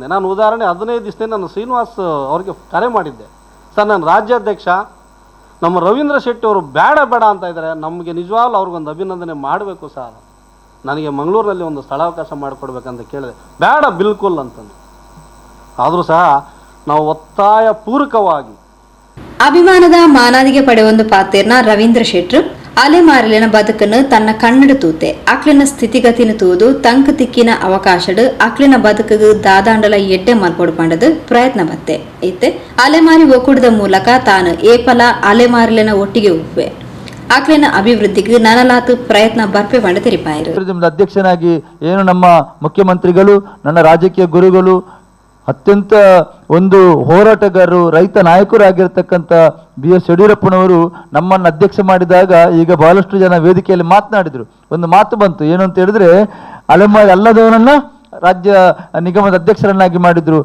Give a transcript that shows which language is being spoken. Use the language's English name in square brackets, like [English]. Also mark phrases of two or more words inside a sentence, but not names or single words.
[Kannada] ನಾನು ಉದಾಹರಣೆ 15 ದಿವಸದಿಂದ ನಾನು ಶ್ರೀನಿವಾಸ್ ಅವ್ರಿಗೆ ಕರೆ ಮಾಡಿದ್ದೆ, ಸರ್ ನಾನು ರಾಜ್ಯಾಧ್ಯಕ್ಷ, ನಮ್ಮ ರವೀಂದ್ರ ಶೆಟ್ಟಿ ಅವರು ಬೇಡ ಅಂತ ಇದ್ದಾರೆ, ನಮಗೆ ನಿಜವಾಗ್ಲೂ ಅವ್ರಿಗೊಂದು ಅಭಿನಂದನೆ ಮಾಡಬೇಕು ಸರ್, ನನಗೆ ಮಂಗಳೂರಿನಲ್ಲಿ ಒಂದು ಸ್ಥಳಾವಕಾಶ ಮಾಡಿಕೊಡ್ಬೇಕಂತ ಕೇಳಿದೆ. ಬೇಡ ಬಿಲ್ಕುಲ್ ಅಂತಂದು. ಆದರೂ ಸಹ ನಾವು ಒತ್ತಾಯ ಪೂರ್ವಕವಾಗಿ [Tulu] ಅಭಿಮಾನದ ಮಾನಾದಿಗೆ ಪಡೆಯೊಂದು ಪಾತೆರ್ನ ರವೀಂದ್ರ ಶೆಟ್ರು ಅಲೆಮಾರಿಲಿನ ಬದುಕನ್ನು ತನ್ನ ಕನ್ನಡ ತೂತೆ ಅಕ್ಲಿನ ಸ್ಥಿತಿಗತಿನ ತೂದು ತಂಕ ತಿಕ್ಕಿನ ಅವಕಾಶಡು ಅಕ್ಲಿನ ಬದುಕಿಗೆ ದಾದಾಂಡಲ ಎಡ್ಡೆ ಮಲ್ಪೊಡು ಪಂಡದು ಪ್ರಯತ್ನ ಬತ್ತೆ ಇತ್ತೆ ಅಲೆಮಾರಿ ಒಕ್ಕೂಟದ ಮೂಲಕ ತಾನು ಏಪಲ ಅಲೆಮಾರಿಲಿನ ಒಟ್ಟಿಗೆ ಉಪ್ಪೆ ಅಕ್ಲಿನ ಅಭಿವೃದ್ಧಿಗೆ ನನಲಾತು ಪ್ರಯತ್ನ ಬರ್ಪೆ ಪಂಡ ತೆರಿಪಾಯಿರು. [Kannada] ಅಧ್ಯಕ್ಷನಾಗಿ ಏನು ನಮ್ಮ ಮುಖ್ಯಮಂತ್ರಿಗಳು, ನನ್ನ ರಾಜಕೀಯ ಗುರುಗಳು, ಅತ್ಯಂತ ಒಂದು ಹೋರಾಟಗಾರರು, ರೈತ ನಾಯಕರಾಗಿರ್ತಕ್ಕಂಥ BS ಯಡಿಯೂರಪ್ಪನವರು ನಮ್ಮನ್ನು ಅಧ್ಯಕ್ಷ ಮಾಡಿದಾಗ ಈಗ ಬಹಳಷ್ಟು ಜನ ವೇದಿಕೆಯಲ್ಲಿ ಮಾತನಾಡಿದರು. ಒಂದು ಮಾತು ಬಂತು, ಏನು ಅಂತ ಹೇಳಿದ್ರೆ, ಅಲೆಮಾರಿ ಅಲ್ಲದವನನ್ನು ರಾಜ್ಯ ನಿಗಮದ ಅಧ್ಯಕ್ಷರನ್ನಾಗಿ ಮಾಡಿದ್ರು.